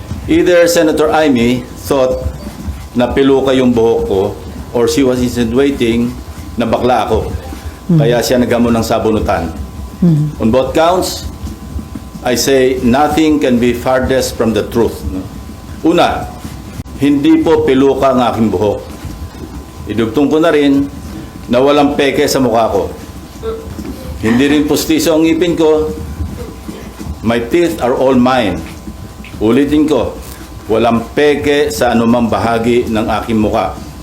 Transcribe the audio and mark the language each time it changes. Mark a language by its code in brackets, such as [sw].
[en] Either Senator Amy thought [tl] na peluka yung buhok ko [en] or she was insinuating [tl] na bakla ako. Kaya siya naghamon ng sabunutan. [en] On both counts, I say nothing can be farthest from the truth. [tl] Una, hindi po peluka ang aking buhok. Idugtong ko na rin na walang peke sa mukha ko. Hindi rin pustiso ang ngipin ko. [en] My teeth are all mine. [tl] Ulitin ko, walang peke sa anumang bahagi ng aking mukha.